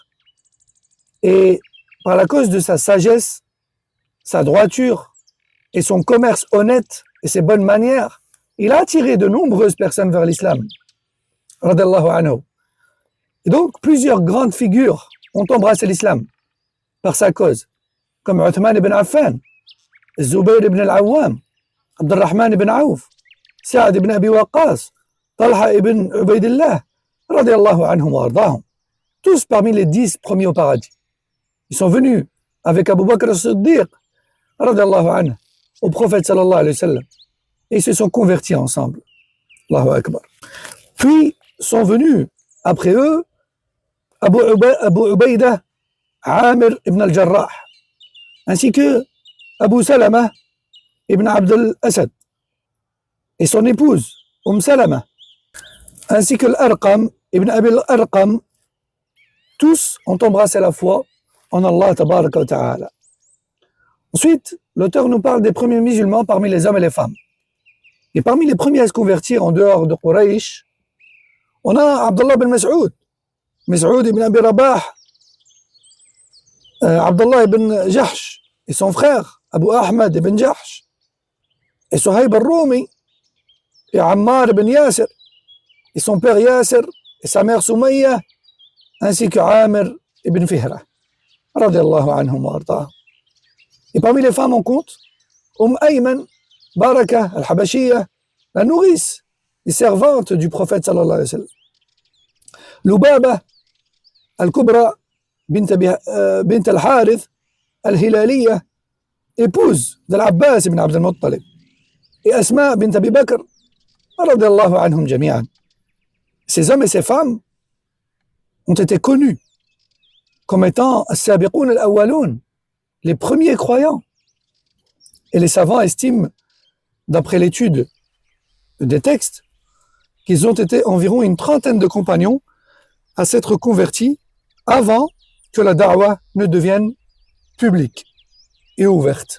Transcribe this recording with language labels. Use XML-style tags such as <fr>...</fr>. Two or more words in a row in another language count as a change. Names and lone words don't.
<fr>Et par la cause de sa sagesse, sa droiture et son commerce honnête et ses bonnes manières, il a attiré de nombreuses personnes vers l'islam.</fr> <ar>رضي الله عنه.</ar> <fr>Et donc, plusieurs grandes figures ont embrassé l'islam par sa cause, comme Uthman ibn Affan, Zubayr ibn al-Awwam, Abdurrahman ibn Auf, Sa'ad ibn Abi Waqqas, Talha ibn Ubaydillah,</fr> <ar>رضي الله عنهم وأرضاهم.</ar> <fr>Tous parmi les 10 premiers au paradis. Ils sont venus avec Abu Bakr as-Siddiq,</fr> <ar>رضي الله عنه,</ar> <fr>au prophète</fr> <ar>صلى الله عليه وسلم,</ar> <fr>et ils se sont convertis ensemble.</fr> <ar>الله أكبر.</ar> <fr>Puis sont venus après eux Abu Ubaydah, Amir ibn al-Jarrah, ainsi que Abu Salama ibn Abd al-Asad et son épouse Salama, ainsi que l'Arqam ibn Abi al-Arqam. Tous ont embrassé la foi en</fr> <ar>الله تبارك وتعالى.</ar> <fr>Ensuite, l'auteur nous parle des premiers musulmans parmi les hommes et les femmes. Et parmi les premiers à se convertir en dehors de Quraysh, on a Abdullah ibn Mas'ud, Mas'ud ibn Abi Rabah, Abdullah ibn Jahsh et son frère Abu Ahmad ibn Jahsh, et Suhayb al-Rumi, et Ammar ibn Yasir, et son père Yasir, et sa mère Soumayya, ainsi que Amir ibn Fihra,</fr> <ar>رضي الله عنهم وأرضاهم.</ar> <fr>Et parmi les femmes on compte Ayman, Baraka al-Habashiyya, la nourrice et servante du prophète</fr> <ar>صلى الله عليه وسلم.</ar> <fr>Lubaba al-Kubra bint al-Harith al-Hilaliyya, épouse de l'Abbas ibn Abd al-Muttalib, et Asma bint Abi Bakr,</fr> <ar>رضي الله عنهم جميعا.</ar> <fr>Ces hommes et ces femmes ont été connus comme étant</fr> <ar>السابقون الأولون,</ar> <fr>les premiers croyants. Et les savants estiment, d'après l'étude des textes, qu'ils ont été environ une trentaine de compagnons à s'être convertis avant que la da'wah ne devienne publique et ouverte.</fr>